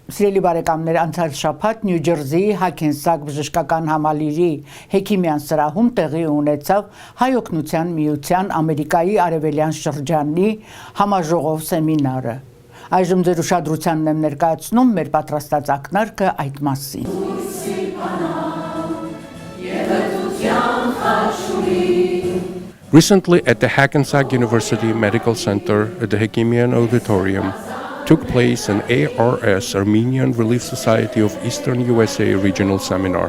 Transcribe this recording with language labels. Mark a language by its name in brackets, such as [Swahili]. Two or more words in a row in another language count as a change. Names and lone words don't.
[Armenian] Սիրելի բարեկամներ, անցյալ շաբաթ Նյու Ջերսիի Hackensack բժշկական համալիրի Hekimian սրահում տեղի ունեցավ Հայ օգնության միության Ամերիկայի արևելյան շրջանի համաժողով սեմինարը։ Այժմ ձեր ուշադրությանն եմ ներկայացնում մեր պատրաստած ակնարկը այդ մասին։ [English] Recently at the Hackensack University Medical Center at the Hekimian Auditorium took place an ARS, Armenian Relief Society of Eastern USA regional seminar.